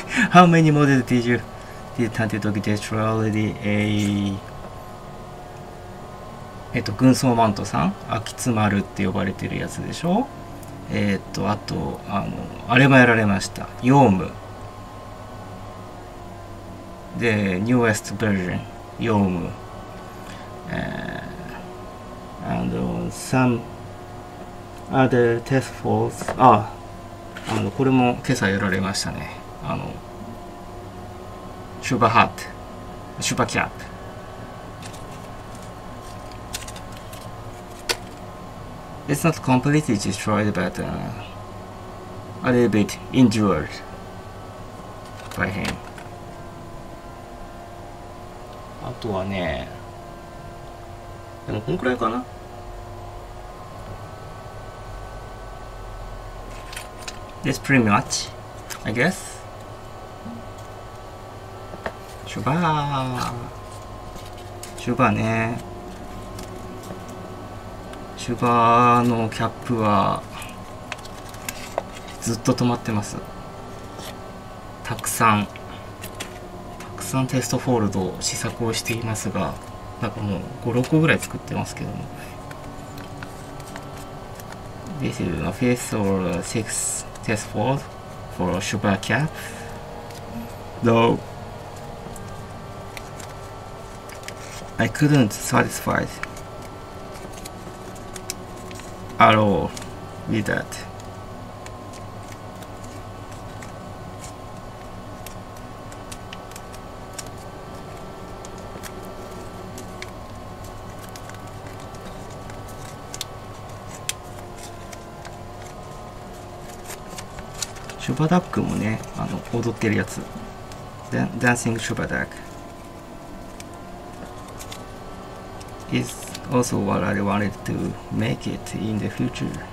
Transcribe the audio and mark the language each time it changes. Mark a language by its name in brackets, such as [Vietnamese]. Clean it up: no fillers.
[English] How many models did Taunted Dog destroy already? [Japanese] 軍曹マントさん、秋津丸って呼ばれてるやつでしょ。あとあれもやられました。ヨウムで newest version ヨウム、and some other test falls。これも今朝やられましたね。シュバハット、シュバキャップ。 [English] It's not completely destroyed, but a little bit injured by him. [Japanese] あとはね、でもこのくらいかな。 [English] That's pretty much, I guess. [Japanese] シュバね。シュバーのキャップはずっと止まってます。たくさんテストフォールド試作をしていますが、なんかもう5、6個ぐらい作ってますけども。 [English] This is a 5th or 6th test fold for Sugar Cap. Though I couldn't satisfy at all with that. [Japanese] シュバダックもね、踊ってるやつ。 [English] Dancing シュバダック is also what I wanted to make it in the future.